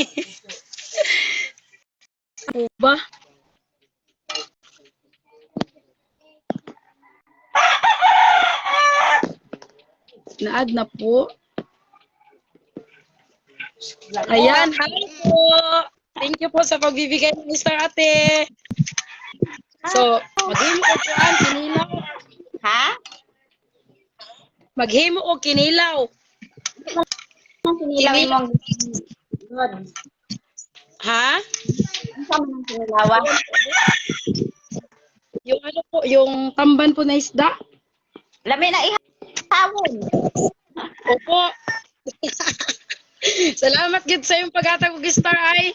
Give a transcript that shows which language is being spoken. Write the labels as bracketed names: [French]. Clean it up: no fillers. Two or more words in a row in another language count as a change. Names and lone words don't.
[Filipino] Ano ba? Na-add na po. Ayan, hi po. [English] Thank you [Filipino] po sa pagbibigay ng star, ate. So, [Cebuano] maghimo o kuan, kinilaw. Ha? Maghimo o kinilaw. Ang sinilaw mo. Good. Ha? [Filipino] Ang sama ng sinilawan. Yung ano po, yung tamban po na isda. [Cebuano] Lami na ihawon. [Filipino] Opo. [Cebuano] Salamat gid sa iyong paghatag og star ay.